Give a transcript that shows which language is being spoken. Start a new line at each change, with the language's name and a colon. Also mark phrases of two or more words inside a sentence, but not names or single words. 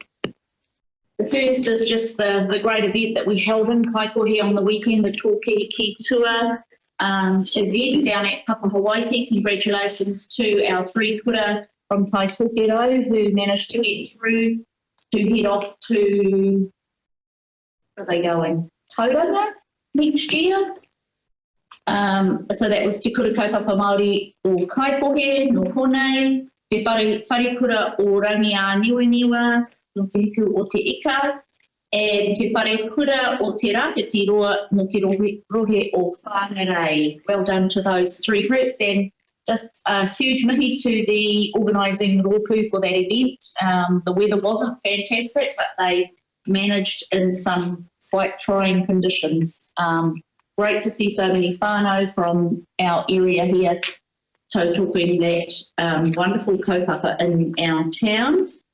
English: The first is just the great event that we held in Kaikohe on the weekend, the Tōkiriki Tour event down at Hawaii. Congratulations to our 3 kura from Tai Tokero who managed to get through to head off to, where are they going? Tauranga next year. So that was Te Kura Kaupapa Māori o Kaikohe, no Honei, Te whare kura o Rangia Niwaniwa, no Te Hiku o Te Ika, and Te whare kura o Te Rāwhiti Roa, no Te Rohe o Whāngarei. Well done to those 3 groups, and just a huge mihi to the organising rōpū for that event. The weather wasn't fantastic, but they managed in some quite trying conditions. Great to see so many whānau from our area here tautoko that wonderful kaupapa in our town.